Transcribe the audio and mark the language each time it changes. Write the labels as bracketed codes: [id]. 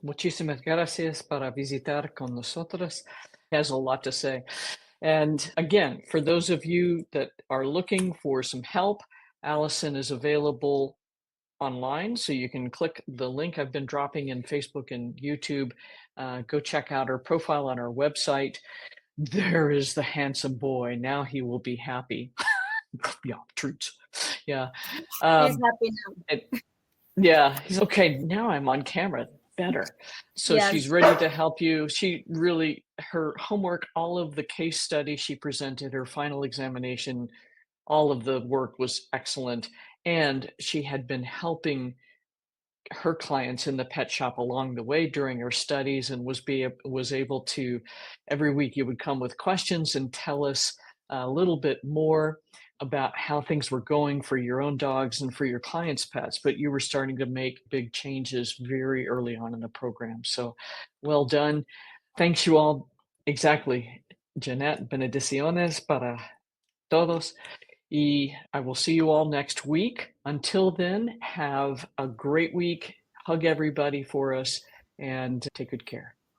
[es] Muchísimas gracias para visitar con nosotros. [en] Has a lot to say. And again, for those of you that are looking for some help, Allison is available online, so you can click the link I've been dropping in Facebook and YouTube. Go check out her profile on our website. There is the handsome boy. Now he will be happy. Yeah, treats. Yeah. He's happy now. Yeah, he's okay. Now I'm on camera. Better. So Yes. she's ready to help you. She really, her homework, all of the case study she presented, her final examination, all of the work was excellent. And she had been helping her clients in the pet shop along the way during her studies, and was able to, every week you would come with questions and tell us a little bit more about how things were going for your own dogs and for your clients' pets. But you were starting to make big changes very early on in the program. So well done. Thanks you all. Exactly. [es] Jeanette, bendiciones para todos. Y [en] I will see you all next week. Until then, have a great week. Hug everybody for us and take good care.